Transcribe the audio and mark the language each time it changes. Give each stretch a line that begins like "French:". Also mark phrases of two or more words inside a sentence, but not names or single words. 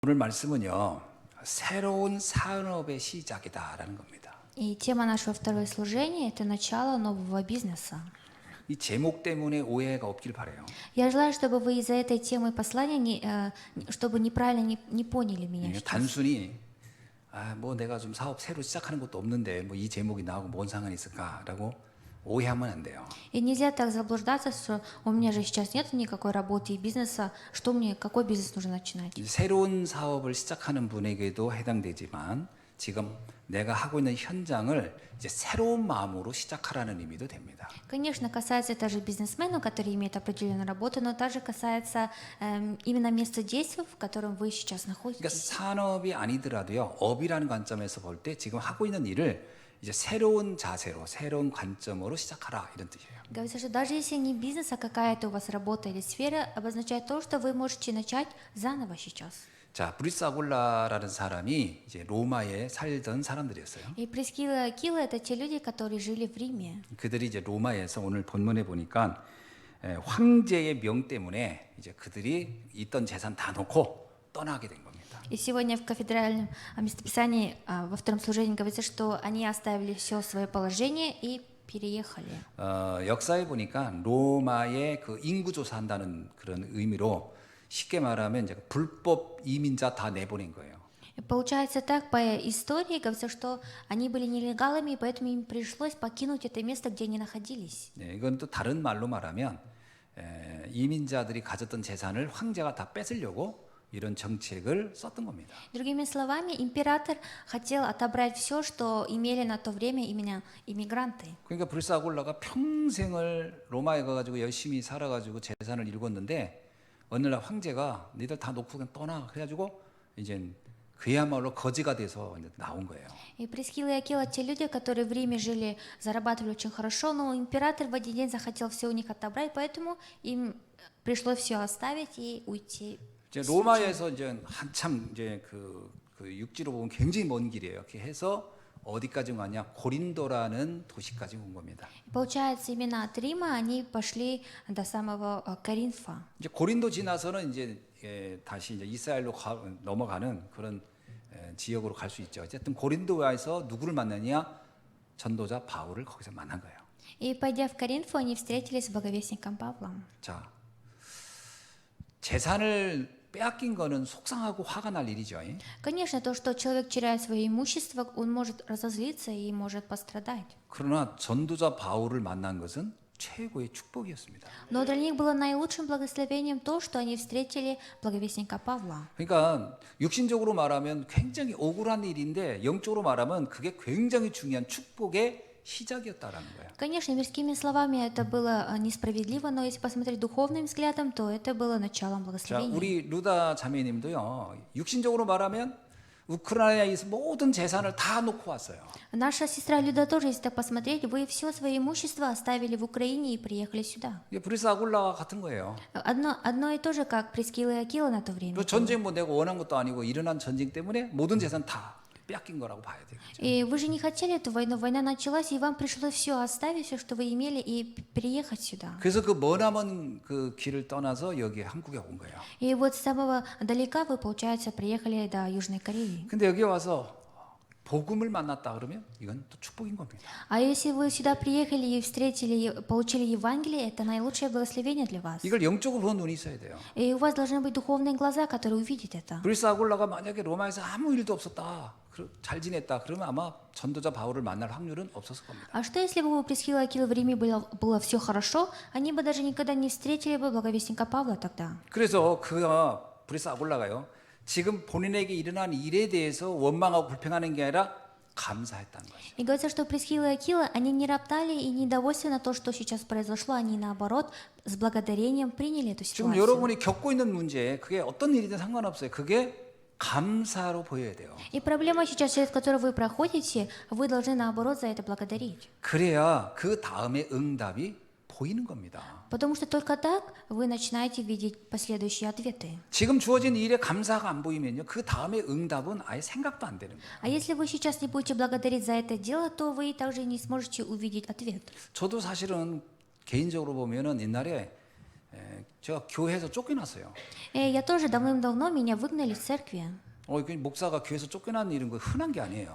Korean: 오늘 말씀은요, 새로운 산업의 시작이다라는 겁니다.
Russian: И тема нашего второго служения – это начало нового бизнеса.
Korean: 이 제목 때문에 오해가 없길 바래요.
Russian: Я желаю, чтобы вы из-за этой темы послания, чтобы неправильно не поняли меня.
Korean: 이게 단순히 뭐 내가 좀 사업 새로 시작하는 것도 없는데 뭐 이 제목이 나하고 뭔 상관이 있을까라고 오해하면 안 돼요.
Russian: И нельзя так заблуждаться, что у меня же сейчас нет никакой работы и бизнеса, что мне, какой бизнес нужно начинать.
Korean: 새로운 사업을 시작하는 분에게도 해당되지만 지금 내가 하고 있는 현장을 이제 새로운 마음으로 시작하라는 의미도 됩니다.
Russian: Конечно, касается это же бизнесмену, который имеет определенную работу, но также касается именно места действия, в котором вы сейчас
Korean: 그러니까
Russian: находитесь.
Korean: 산업이 아니더라도요, 업이라는 관점에서 볼 때 지금 하고 있는 일을 이제 새로운 자세로, 새로운 관점으로 시작하라 이런 뜻이에요.
Russian: Говорится, что даже если не бизнес, а какая-то у вас работа или сфера, обозначает то, что вы можете начать заново сейчас.
Korean: 자, 브리스 아굴라라는 사람이 이제 로마에 살던 사람들이었어요.
Russian: И Прискила и Акила – это те люди, которые жили в Риме.
Korean: 그들이 이제 로마에서 오늘 본문에 보니까 황제의 명 때문에 이제 그들이 있던 재산 다 놓고 떠나게 된 겁니다.
Russian: И сегодня в кафедральном местописании во втором служении говорится, что они оставили все свое положение и переехали.
Korean: 역사에 보니까 로마에 그 인구 조사한다는 그런 의미로 쉽게 말하면 이제 불법 이민자 다 내보낸 거예요.
Russian: И получается так, по истории говорится, что они были нелегалами, и поэтому им пришлось покинуть это место, где они находились.
Korean: 네, 이건 또 다른 말로 말하면 이민자들이 가졌던 재산을 황제가 다 뺏으려고 이런 정책을 썼던 겁니다.
Russian: Другими словами, император хотел отобрать все, что имели на то время именно иммигранты.
Korean: 그러니까 브리스 아굴라가 평생을 로마에 가가지고 열심히 살아가지고 재산을 일궜는데 어느 날 황제가 니들 다 놓고 그냥 떠나 그래가지고 이제 그야말로 거지가 돼서 이제 나온 거예요.
Russian: И Прискила и Акила – те люди, которые в Риме жили, зарабатывали очень хорошо, но император в один день захотел все у них отобрать, поэтому им пришлось все оставить и уйти.
Korean: 이제 로마에서 이제 한참 이제 그 육지로 보면 굉장히 먼 길이에요. 이렇게 해서 어디까지 가냐? 고린도라는 도시까지 온 겁니다.
Russian: И получается, именно от Рима они пошли до самого Коринфа.
Korean: 이제 고린도 지나서는 이제 다시 이제 이스라엘로 넘어가는 그런 지역으로 갈 수 있죠. 어쨌든 고린도에서 누구를 만나냐? 전도자 바울을 거기서 만난 거예요.
Russian: И пойдя в Коринфу, они встретились с благовестником Павлом.
Korean: 자, 재산을 빼앗긴 거는 속상하고 화가 날 일이죠.
Russian: Конечно, то, что человек теряет свое имущество, он может разозлиться и может пострадать.
Korean: 그러나 전도자 바울을 만난 것은 최고의 축복이었습니다.
Russian: Но для них было наилучшим благословением то, что они встретили благовестника Павла.
Korean: 그러니까 육신적으로 말하면 굉장히 억울한 일인데 영적으로 말하면 그게 굉장히 중요한 축복의 시작이었다라는 거예요.
Russian: Конечно, мирскими словами это было несправедливо, но если посмотреть духовным взглядом, то это было началом
Korean: 자,
Russian: благословения.
Korean: 우리 루다 자매님도요. 육신적으로 말하면 우크라이나에 있는 모든 재산을 다 놓고 왔어요.
Russian: Наша сестра Люда тоже, если так посмотреть, вы все свое имущество оставили в Украине и приехали сюда.
Korean: 이게 브리스 아굴라와 같은 거예요.
Russian: Одно и то же, как Прискила и Акила на то время.
Korean: 그 전쟁 뭐 내가 원한 것도 아니고 일어난 전쟁 때문에 모든 재산 다 뺏긴 거라고 봐야 돼요.
Russian: И вы же не хотели эту войну, война началась, и вам пришлось все оставить, все, что вы имели, и переехать сюда.
Korean: 그래서 그 머나먼 그 길을 떠나서 여기 한국에 온 거예요.
Russian: И вот с самого далека вы, получается, приехали до Южной Кореи.
Korean: 근데 여기 와서 복음을 만났다 그러면 이건 또 축복인 겁니다.
Russian: А если вы сюда приехали и встретили, получили Евангелие, это наилучшее благословение для вас.
Korean: 이걸 영적으로 보는 눈이 있어야 돼요.
Russian: И у вас должны быть духовные глаза, которые увидят это.
Korean: 브리스 아굴라가 만약에 로마에서 아무 일도 없었다, 잘 지냈다, 그러면 아마 전도자 바울을 만날 확률은 없었을 겁니다.
Russian: А что если бы у Прискила и Акилы в Риме было все хорошо, они бы даже никогда не встретили бы благовестника Павла тогда.
Korean: 그래서 브리스 아굴라가요, 지금 본인에게 일어난 일에 대해서 원망하고 불평하는 게 아니라 감사했다는 거죠.
Russian: И говорится, что Прискила и Акила, они не роптали и не довольствованы на то, что сейчас произошло, они наоборот с благодарением приняли эту
Korean: 지금
Russian: ситуацию.
Korean: 여러분이 겪고 있는 문제, 그게 어떤 일이든 상관없어요. 그게 감사로 보여야 돼요.
Russian: И проблема сейчас, через которую вы проходите, вы должны наоборот за это благодарить.
Korean: 그래야 그 다음에 응답이 보이는 겁니다.
Russian: Потому что только так вы начинаете видеть последующие ответы.
Korean: 지금 주어진 일에 감사가 안 보이면요, 그 다음에 응답은 아예 생각도 안 되는 거예요.
Russian: А если вы сейчас не будете благодарить за это дело, то вы также не сможете увидеть ответ.
Korean: 저도 사실은 개인적으로 보면은 옛날에 제가 교회에서 쫓겨났어요.
Russian: И я тоже давным-давно меня выгнали из церкви.
Korean: 그 목사가 교회에서 쫓겨나는 일은 그 흔한 게 아니에요.